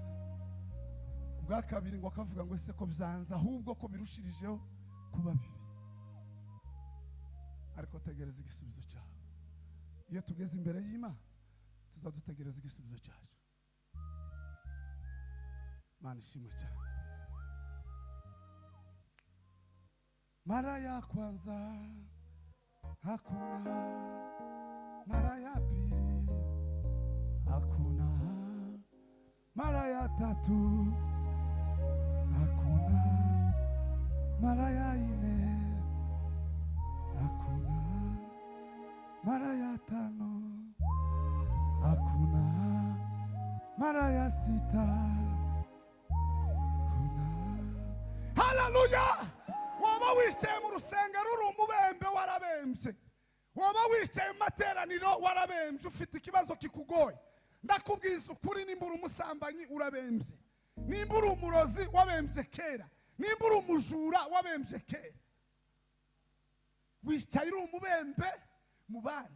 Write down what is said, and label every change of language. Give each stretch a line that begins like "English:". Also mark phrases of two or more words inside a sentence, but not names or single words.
Kinyarwanda: Ubwa kabiri ngo akavuga ngo ese ko byanza, ahubwo ko birushirijeho kuba bibi. Ariko tegereza igisubizo cyawe. Iyo tugeze imbere y'Imana tuzadutegereza igisubizo cyacu. Imana ishimwe cyane.
Swahili: Mara ya kwanza hakuna, mara ya pili hakuna, mara ya tatu hakuna, mara ya nne hakuna, mara ya tano hakuna, mara ya sita hakuna.
Kinyarwanda: Haleluya! Waba wicaye mu rusengero uri umubembe warabembye, waba wicaye mu materaniro warabembye, ufite ikibazo kikugoye, ndakubwiza ukuri, nimba uri umusambanyi urabembye, nimba uri umurozi wabembye kera, nimba uri umujura wabembye kera, wicaye uri umubembe mu bandi.